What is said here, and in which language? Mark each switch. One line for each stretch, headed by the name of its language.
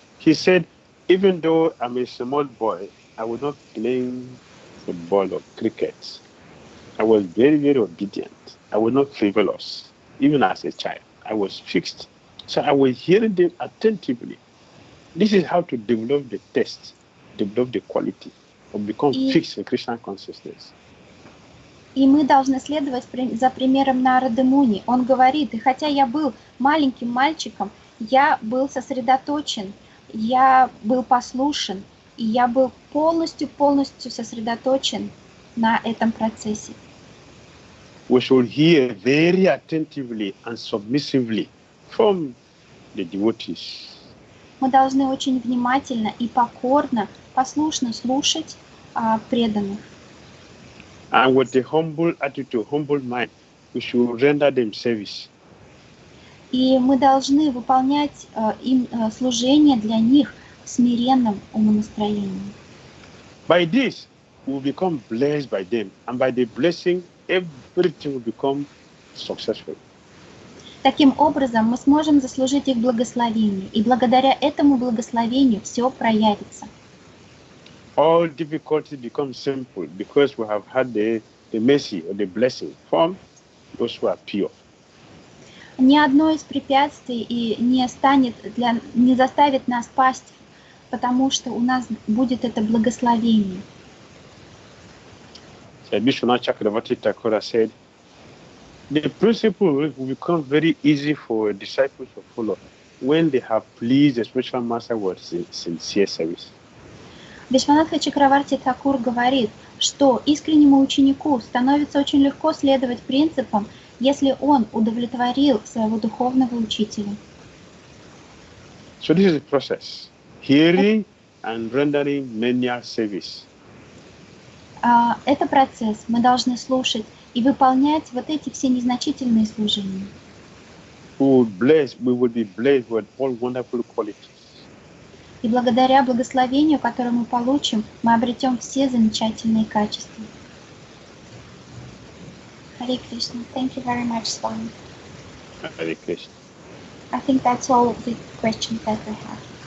English: He said, even though I'm a small boy, I will not play football or cricket. I was very, very obedient. I was not frivolous. Even as a child, I was fixed. So I was hearing them attentively. This is how to develop the taste, develop the quality, or become fixed in Krishna consciousness.
Russian: И мы должны следовать за примером Нарады Муни. Он говорит, и хотя я был маленьким мальчиком, я был сосредоточен, я был послушен, и я был полностью сосредоточен на этом процессе.
English: We should hear very attentively and submissively from the devotees.
Russian: Мы должны очень внимательно и покорно, послушно слушать преданных.
English: And with a humble attitude, humble mind, we should render them service.
Russian: И мы должны выполнять им служение для них в смиренном умонастроении.
English: By this, we will become blessed by them, and by the blessing, everything will become successful.
Russian: Таким образом, мы сможем заслужить их благословение, и благодаря этому благословению все проявится.
English: All difficulties become simple because we have had the mercy or the blessing from those who are pure.
Russian: Ни одно из препятствий и не заставит нас пасть, потому что у нас будет это благословение.
English: Vishwanath Chakravarti Thakur said, the principle will become very easy for disciples to follow when they have pleased the spiritual master with sincere service.
Russian: Вишванатха Чакраварти Тхакур говорит, что искреннему ученику становится очень легко следовать принципам, если он удовлетворил своего духовного учителя.
English: So this is the process: hearing and rendering menial service.
Russian: Это процесс. Мы должны слушать и выполнять вот эти все незначительные служения.
English: We will be blessed with all wonderful qualities.
Russian: И благодаря благословению, которое мы получим, мы обретем все замечательные качества.
English: Hare Krishna. Thank you very much, Swami. Hare Krishna. I think that's all of the questions that we have.